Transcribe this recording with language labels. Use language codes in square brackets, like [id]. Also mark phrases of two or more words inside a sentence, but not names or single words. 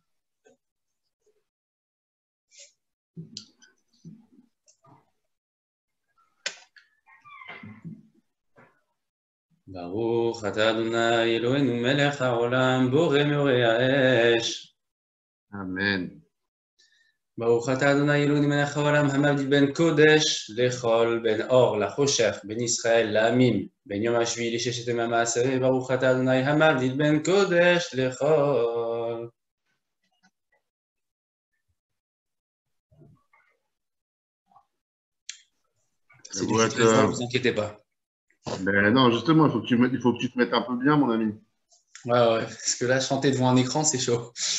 [he] ברוך אתה אדוני אלוהינו מלך העולם בורא מאורי האש. Amen. ברוך אתה אדוני אלוהינו מלך העולם המבדיל בין קודש לחול, בין אור לחושך, בין ישראל לעמים, בין יום השביעי לששת ימי המעשה. ברוך אתה אדוני המבדיל בין קודש לחול. [fr] C'est du G13, vous inquiétez pas. Ben non, justement, il faut que tu te mettes un peu bien, mon ami. Ouais, parce que là, chanter devant un écran, c'est chaud.